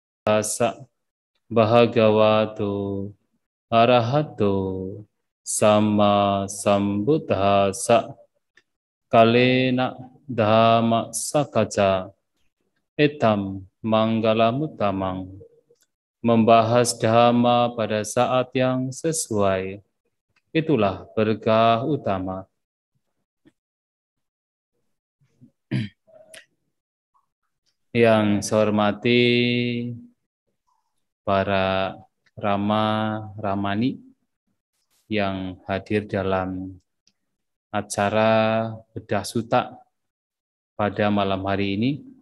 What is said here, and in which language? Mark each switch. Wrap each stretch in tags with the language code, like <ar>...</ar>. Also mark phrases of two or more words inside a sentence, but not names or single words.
<pi>tassa bhagavato arahato sama sambuddhassa kalena dhamma sakaca etam manggalamuttamang.</pi> <id>Membahas dhamma pada saat yang sesuai, itulah berkah utama. Yang saya hormati para Rama-Ramani yang hadir dalam acara bedah sutta pada malam hari ini.</id>